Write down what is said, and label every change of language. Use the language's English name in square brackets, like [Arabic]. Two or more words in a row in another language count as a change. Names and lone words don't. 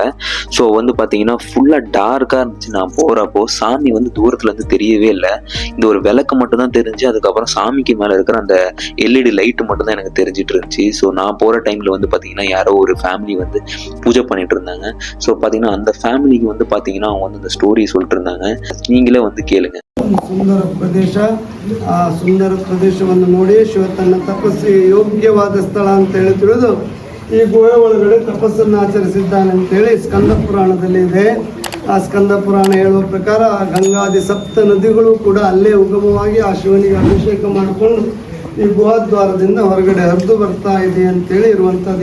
[Tamil] ஸோ வந்து பார்த்தீங்கன்னா ஃபுல்லாக டார்க்காக இருந்துச்சு. நான் போகிறப்போ சாமி வந்து தூரத்துலேருந்து தெரியவே இல்லை. இந்த ஒரு விளக்கு மட்டும் தான் தெரிஞ்சு, அதுக்கப்புறம் சாமிக்கு மேலே இருக்கிற அந்த [English] LED light [Tamil] மட்டும் தான் எனக்கு தெரிஞ்சிட்டு இருந்துச்சு. ஸோ நான் போகிற டைமில் வந்து பார்த்தீங்கன்னா யாரோ ஒரு ஃபேமிலி வந்து பூஜை பண்ணிட்டு இருந்தாங்க. ஸோ பார்த்தீங்கன்னா அந்த ஃபேமிலிக்கு வந்து பார்த்தீங்கன்னா அவங்க வந்து அந்த ஸ்டோரி சொல்லிட்டு இருந்தாங்க. நீங்களே வந்து கேளுங்க. [Kannada] ಸುಂದರ ಪ್ರದೇಶ. ಆ ಸುಂದರ ಪ್ರದೇಶವನ್ನು ನೋಡಿ ಶಿವ ತನ್ನ ತಪಸ್ಸಿಗೆ ಯೋಗ್ಯವಾದ ಸ್ಥಳ ಅಂತ ಹೇಳಿ ತಿಳಿದು ಈ ಗುಹೆ ಒಳಗಡೆ ತಪಸ್ಸನ್ನು ಆಚರಿಸಿದ್ದಾನೆ ಅಂತೇಳಿ ಸ್ಕಂದ ಪುರಾಣದಲ್ಲಿ ಇದೆ. ಆ ಸ್ಕಂದ ಪುರಾಣ ಹೇಳುವ ಪ್ರಕಾರ ಗಂಗಾದಿ 7 ನದಿಗಳು ಕೂಡ ಅಲ್ಲೇ ಉಗಮವಾಗಿ ಆ ಶಿವನಿಗೆ ಅಭಿಷೇಕ ಮಾಡಿಕೊಂಡು ಈ ಗುಹಾದ್ವಾರದಿಂದ ಹೊರಗಡೆ ಹರಿದು ಬರ್ತಾ ಇದೆ ಅಂತೇಳಿ ಇರುವಂಥದ್ದು.